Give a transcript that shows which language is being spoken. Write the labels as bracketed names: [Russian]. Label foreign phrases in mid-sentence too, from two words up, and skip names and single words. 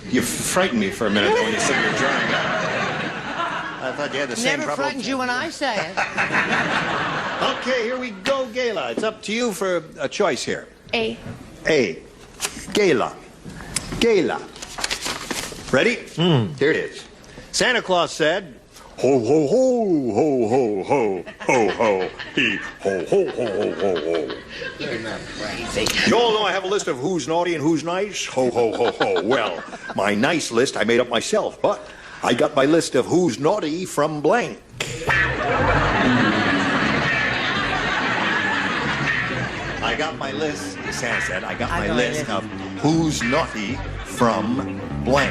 [English] You frightened me for a minute when you said you're drying out. I thought you had the same Never problem. frightens you when I say it. Okay, here we go, Gayla. It's up to you for a choice here. A. A. Gayla. Gayla. Ready? Here it is. Santa Claus said, ho, ho, ho, ho, ho, ho, ho, ho, he, ho, ho, ho, ho, ho, ho. You're not crazy. You all know I have a list of who's naughty and who's nice. Ho, ho, ho, ho. Well, my nice list I made up myself, but I got my list of who's naughty from blank. I got my list, Santa said, I got my list of who's naughty from blank.